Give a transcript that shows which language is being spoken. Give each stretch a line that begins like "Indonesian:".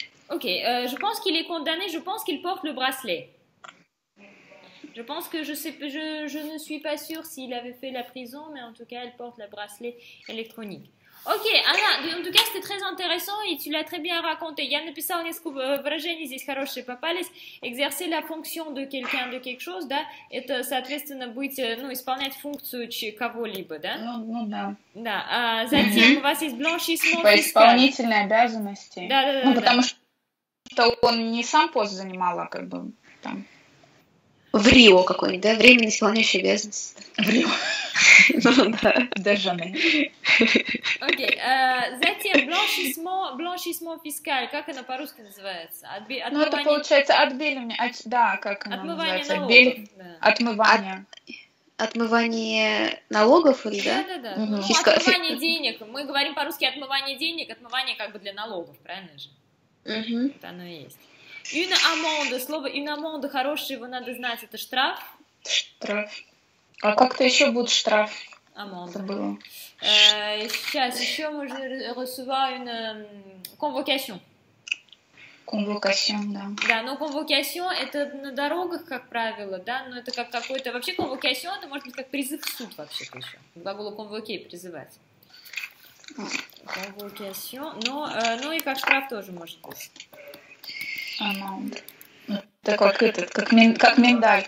French: Ok, je pense qu'il est condamné, je pense qu'il porte le bracelet. Je pense que je ne suis pas sûre s'il avait fait la prison, mais en tout cas, il porte le bracelet électronique. Ok, Anna, en tout cas, c'était très intéressant et tu l'as très bien raconté.
Russian: Я написала несколько выражений, здесь хорошие попались.
French: Exercer la fonction de quelqu'un, de quelque chose,
Russian: да, это, соответственно, быть, исполнять функцию кого-либо, да? Ну да. Да, затем у вас есть blanchissement По
French: fiscal.
Russian: исполнительной обязанности. Да. Потому что он не сам пост занимал, а как бы там... В Рио какой-нибудь, да? Временно исполняющий обязанности. В Рио. Ну да. Даже. Окей. Затем blanchissement fiscal. Как оно по-русски называется? Ну, это получается отбеливание. Да, как оно отмывание называется? налогов. Отмывание. Отмывание налогов или да? Да. Угу. Ну, отмывание денег. Мы говорим по-русски отмывание денег, отмывание как бы для налогов, правильно же? Угу. Вот оно и есть. Une amende. Слово une amende хорошее, его надо знать. Это штраф. Штраф. А как-то еще будет штраф.
French: Amende.
Russian: Забыла. Сейчас еще можно
French: recevoir une convocation. Convocation,
Russian: да. Да, но convocation это на дорогах, как правило, да, но это как какой-то... Вообще convocation это может быть как призыв в суд вообще-то еще. Глагол convoquer, призывать. Convocation, но и как штраф тоже может быть. Amende. Это как миндаль.